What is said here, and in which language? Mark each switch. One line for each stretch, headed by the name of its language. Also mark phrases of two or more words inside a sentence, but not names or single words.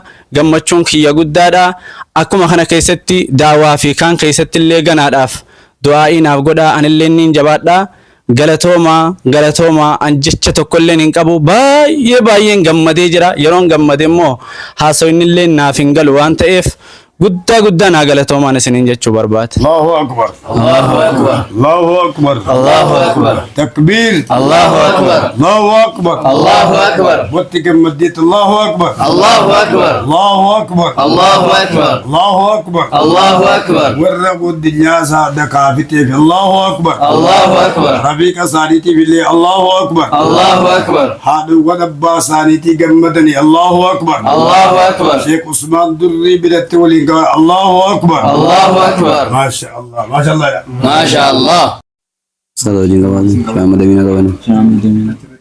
Oromo: Gammachuun kiyya guddaadha. Akkuma kana keessatti daawaa fi kaan keessatti illee ganaadhaaf du'aa'ii naaf godhaa anillee niin jabaadha. Galatoomaa an jecha tokkollee hin qabu baay'een gammadee jira. Yeroon gammade immoo haasoinillee naaf hin galu waan ta'eef guddaa naa galatoomaan isiniin jechuu barbaada.
Arabic: الله أكبر. الله أكبر. الله أكبر. الله أكبر. Takbir. الله أكبر. الله أكبر. الله أكبر.
Oromo: Watti gammaddeet
Arabic: الله أكبر. الله أكبر. الله أكبر. الله أكبر. الله أكبر. الله أكبر.
Oromo: Warra guddinyaa saada kaafiteef
Arabic: الله أكبر. الله أكبر.
Oromo: Rafiiqa isaaniitiif illee
Arabic: الله أكبر. الله أكبر.
Oromo: Haadhuuwwan abbaa isaaniitii gammadanii
Arabic: الله أكبر. الله أكبر.
Oromo: Sheek Usmaan Durrii biratti waliin ga'a
Arabic: الله أكبر. الله أكبر. ما شاء الله. ما شاء الله. ما شاء الله.
Oromo: Salah wajin kawan, Muhammad Amin kawan.